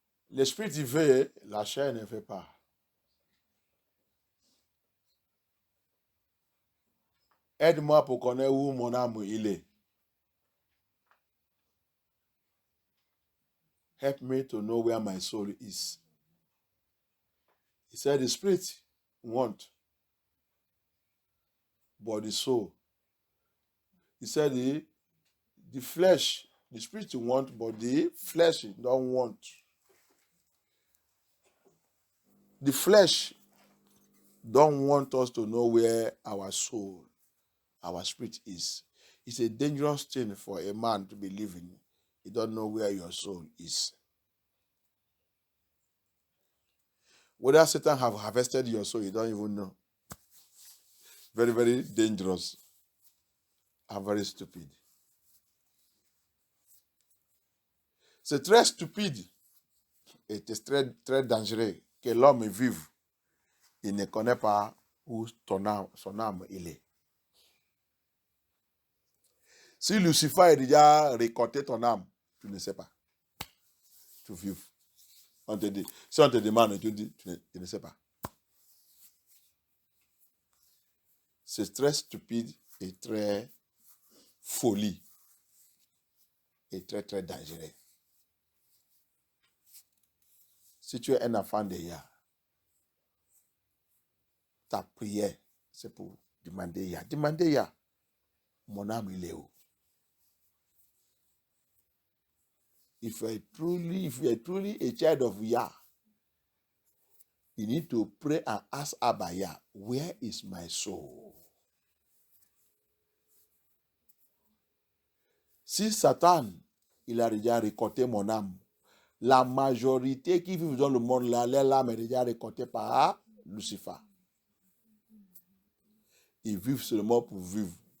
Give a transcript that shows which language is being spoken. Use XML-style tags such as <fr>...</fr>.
<fr>L'esprit y veut, la chair ne veut pas. Aide-moi pour connaître où mon âme il est.</fr> <en>Help me to know where my soul is. He said the spirit want, but the soul. He said the flesh, the spirit want, but the flesh don't want. The flesh don't want us to know where our soul, our spirit is. It's a dangerous thing for a man to be living. You don't know where your soul is. Whether Satan have harvested your soul, you don't even know. Very, very dangerous and very stupid.</en> <fr>C'est très stupide et c'est très, très dangereux que l'homme vive. Il ne connaît pas où son âme il est. Si Lucifer a déjà récolté ton âme, tu ne sais pas. Tu vives. On te dit, si on te demande, tu dis, tu ne sais pas. C'est très stupide et très folie et très, très dangereux. Si tu es un enfant de Yah, ta prière, c'est pour demander Yah. Demandez Yah. Mon âme, il est où?</fr> <en>If you are truly a child of Yah, you need to pray and ask Abba Yah, where is my soul?</en> <fr>Si Satan, il a déjà récolté mon âme, la majorité qui vivent dans le monde là, leur âme est déjà récoltée par Lucifer. Ils vivent seulement pour vivre.</fr>